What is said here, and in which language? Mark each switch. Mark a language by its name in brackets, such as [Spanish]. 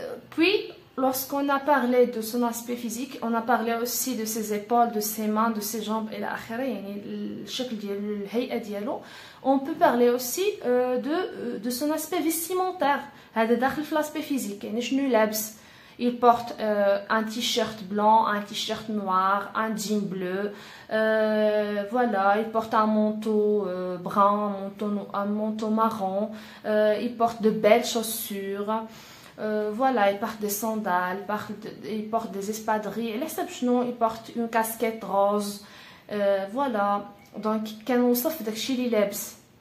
[French] Puis lorsqu'on a parlé de son aspect physique, on a parlé aussi de ses épaules, de ses mains, de ses jambes [Arabic] الى اخره، يعني الشكل ديالو، الهيئه ديالو. [French] On peut parler aussi de son aspect vestimentaire. [Arabic] هذا داخل في [French] l'aspect physique، [Arabic] يعني شنو لابس. [French] Il porte un t-shirt blanc, un t-shirt noir, un jean bleu. Voilà, il porte un manteau brun, un manteau marron. Il porte de belles chaussures. Voilà, il porte des sandales, il porte des espadrilles. Il porte une casquette rose. Voilà, donc [Arabic] كنوصف داكشي اللي لابس.